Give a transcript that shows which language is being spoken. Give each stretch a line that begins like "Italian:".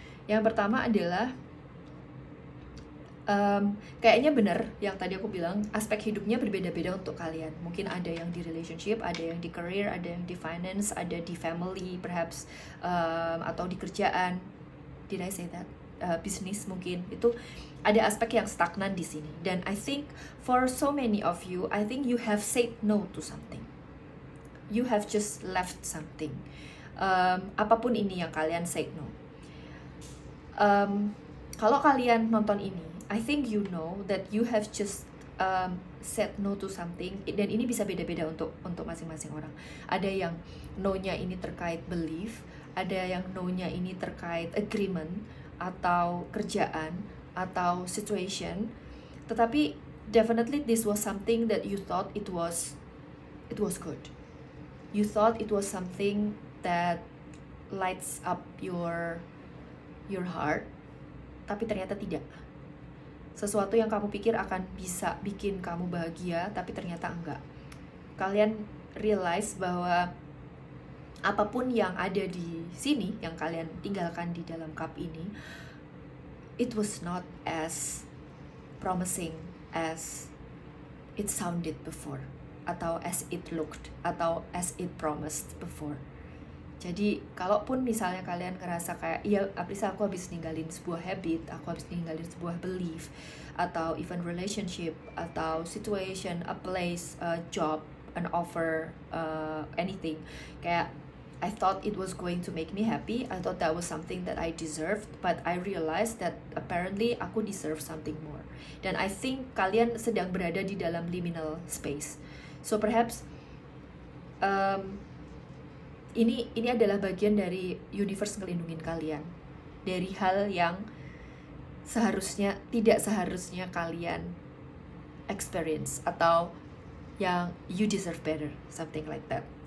Indonesian: Yang pertama adalah kayaknya benar yang tadi aku bilang, aspek hidupnya berbeda-beda untuk kalian. Mungkin ada yang di relationship, ada yang di career, ada yang di finance, ada di family perhaps, atau di kerjaan.
English: Did I say that?
Indonesian: Bisnis mungkin. Itu ada aspek yang stagnan di sini.
English: Dan I think for so many of you, I think you have said no to something. You have just left something.
Indonesian: Apapun ini yang kalian
English: say no.
Indonesian: Kalau kalian nonton ini,
English: I think you know that you have just said no to something.
Indonesian: Dan ini bisa beda-beda untuk masing-masing orang. Ada yang no-nya ini terkait belief, ada yang no-nya ini terkait agreement atau kerjaan atau situation.
English: Tetapi definitely this was something that you thought it was good. You thought it was something that lights up your heart,
Indonesian: tapi ternyata tidak. Sesuatu yang kamu pikir akan bisa bikin kamu bahagia, tapi ternyata enggak. Kalian realize bahwa apapun yang ada di sini, yang kalian tinggalkan di dalam cup ini,
English: it was not as promising as it sounded before, atau as it looked, atau as it promised before.
Indonesian: Jadi, kalaupun misalnya kalian ngerasa kayak, iya, Aprisa, aku habis ninggalin sebuah habit, aku habis ninggalin sebuah belief, atau even relationship, atau situation,
English: a place, a job, an offer, anything. Kayak, I thought it was going to make me happy, I thought that was something that I deserved, but I realized that apparently aku deserve something more.
Indonesian: Dan I think kalian sedang berada di dalam liminal space. So perhaps, ini adalah bagian dari universe ngelindungin kalian dari hal yang tidak seharusnya kalian experience, atau yang
English: you deserve better, something like that.